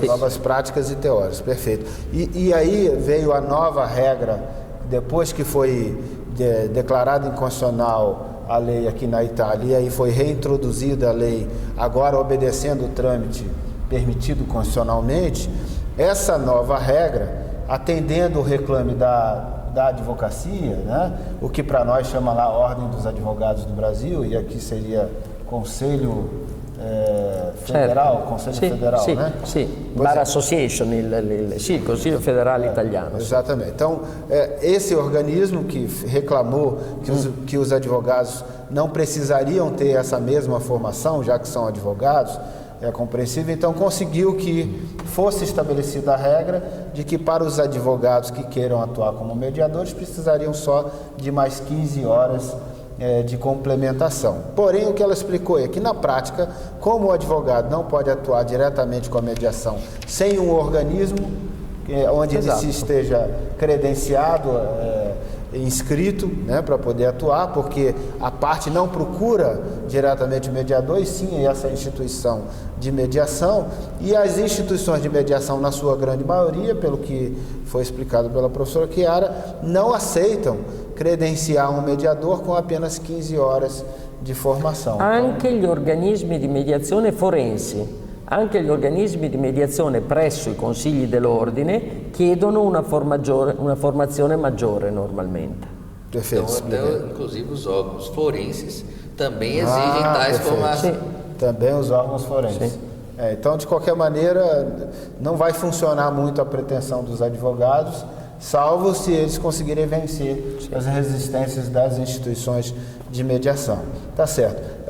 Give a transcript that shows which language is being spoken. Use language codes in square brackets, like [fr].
[pt] Provas práticas e teóricas, perfeito. E aí veio a nova regra, depois que foi declarada inconstitucional a lei aqui na Itália, e aí foi reintroduzida a lei, agora obedecendo o trâmite permitido constitucionalmente, essa nova regra, atendendo o reclame da advocacia, né? O que para nós chama lá a Ordem dos Advogados do Brasil, e aqui seria Conselho Federal, Conselho Federal, [it] sì, [pt] né? [it] Sì, Bar Association, il Consiglio Federale Italiano. [pt] Exatamente. Então, esse organismo que reclamou que os advogados não precisariam ter essa mesma formação, já que são advogados, é compreensível, então conseguiu que fosse estabelecida a regra de que para os advogados que queiram atuar como mediadores precisariam só de mais 15 horas de complementação. Porém, o que ela explicou é que na prática, como o advogado não pode atuar diretamente com a mediação sem um organismo onde ele se esteja credenciado, inscrito, né, para poder atuar, porque a parte não procura diretamente o mediador, e sim essa instituição de mediação, e as instituições de mediação, na sua grande maioria, pelo que foi explicado pela professora Chiara, não aceitam credenciar um mediador com apenas 15 horas [it] di formazione. Anche gli organismi di mediazione forensi, anche gli organismi di mediazione presso i consigli dell'ordine chiedono una formazione maggiore normalmente. [pt] Então, até, inclusive os órgãos forenses também exigem tais formações. Também os órgãos forenses. Então, de qualquer maneira, não vai funcionar muito a pretensão dos advogados, salvo se eles conseguirem vencer as resistências das instituições de mediação. Tá certo.